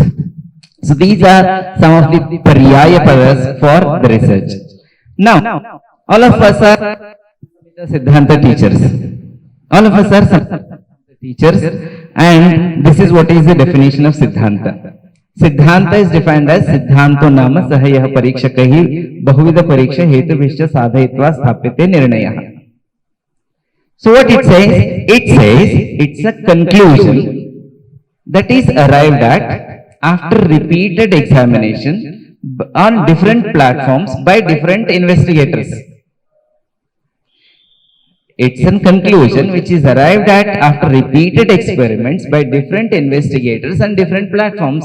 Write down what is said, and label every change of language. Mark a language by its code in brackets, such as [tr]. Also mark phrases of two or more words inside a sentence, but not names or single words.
[en] So these are some of the Paryaya padas for the research. Now, all of us are Siddhanta teachers. All of us are Siddhanta teachers, and this is what is the definition of Siddhanta. Siddhanta is defined as [sa] Siddhanto Nama Sahayah Parikshakahi Bahuvida Pariksha Hetu Vishya Sadhayitva Sthapite Nirnayah. [en] So what it says? It says it's a conclusion that is arrived at after repeated examination on different platforms by different investigators. It's a conclusion which is arrived at after repeated experiments by different investigators and different platforms.